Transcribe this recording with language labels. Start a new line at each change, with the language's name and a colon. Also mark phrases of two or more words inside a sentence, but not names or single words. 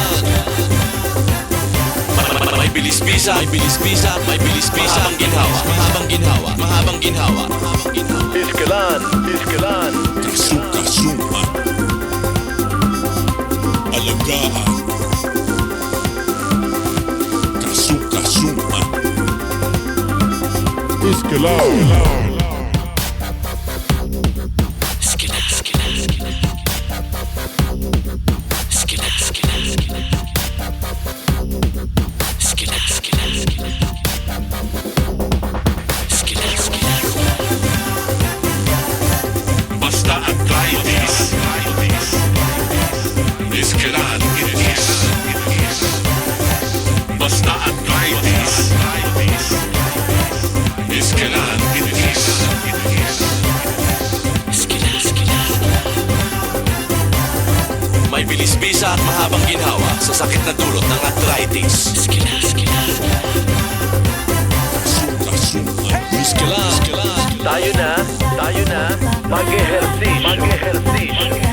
Filipino: May bilis bisa, may bilis bisa, may bilis bisa, mahabang ginhawa, mahabang ginhawa, mahabang ginhawa, mahabang ginhawa. Iskalan. Kasukasuan. Alagaan. Kasukasuan. Iskalan. Skila, skila, skila. Skila, skila, skila. Skila, skila, skila. Skila, skila. Basta arthritis.
English: Iskalan it is.
Filipino: Basta arthritis.
English: Iskalan it is.
Filipino: Skila, skila. May bilis bisa at mahabang ginhawa sa sakit na dulot ng arthritis. Skila, skila. Kasukasuan. Iskalan. Tayo na, mag-ehersisyo.